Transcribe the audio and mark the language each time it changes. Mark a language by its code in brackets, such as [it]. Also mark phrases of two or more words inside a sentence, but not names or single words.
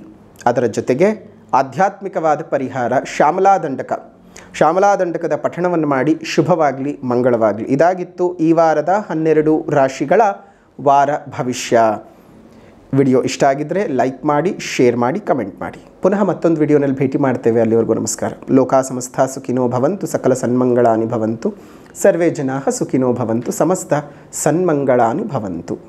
[kn] ಅದರ ಜೊತೆಗೆ ಆಧ್ಯಾತ್ಮಿಕವಾದ ಪರಿಹಾರ ಶ್ಯಾಮಲಾದಂಡಕದ ಪಠಣವನ್ನು ಮಾಡಿ ಶುಭವಾಗಲಿ, ಮಂಗಳವಾಗಲಿ. ಇದಾಗಿತ್ತು ಈ ವಾರದ 12 ರಾಶಿಗಳ ವಾರ ಭವಿಷ್ಯ. ವಿಡಿಯೋ ಇಷ್ಟ ಆಗಿದ್ದರೆ ಲೈಕ್ ಮಾಡಿ, ಶೇರ್ ಮಾಡಿ, ಕಮೆಂಟ್ ಮಾಡಿ. ಪುನಃ ಮತ್ತೊಂದು ವಿಡಿಯೋನಲ್ಲಿ ಭೇಟಿ ಮಾಡ್ತೇವೆ. ಅಲ್ಲಿವರೆಗೂ ನಮಸ್ಕಾರ. [sa] ಲೋಕಾ ಸಮಸ್ತ ಸುಖಿನೋ ಭವಂತು, ಸಕಲ ಸನ್ಮಂಗಳಾನಿ ಭವಂತು, ಸರ್ವೇ ಜನಾಃ ಸುಖಿನೋ ಭವಂತು, ಸಮಸ್ತ ಸನ್ಮಂಗಳಾನಿ ಭವಂತು.